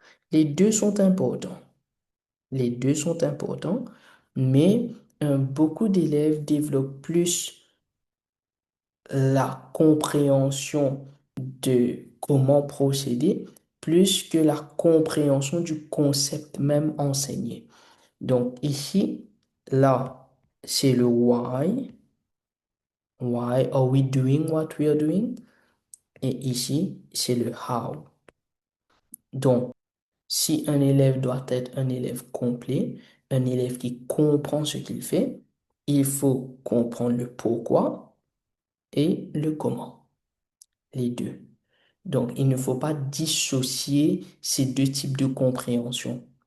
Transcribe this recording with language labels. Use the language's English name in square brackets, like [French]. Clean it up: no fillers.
[French] Les deux sont importants. Les deux sont importants, mais beaucoup d'élèves développent plus la compréhension de comment procéder plus que la compréhension du concept même enseigné. Donc ici, là, c'est le why. [English] Why are we doing what we are doing? [French] Et ici, c'est le how. Donc, si un élève doit être un élève complet, un élève qui comprend ce qu'il fait, il faut comprendre le pourquoi et le comment, les deux. Donc, il ne faut pas dissocier ces deux types de compréhension.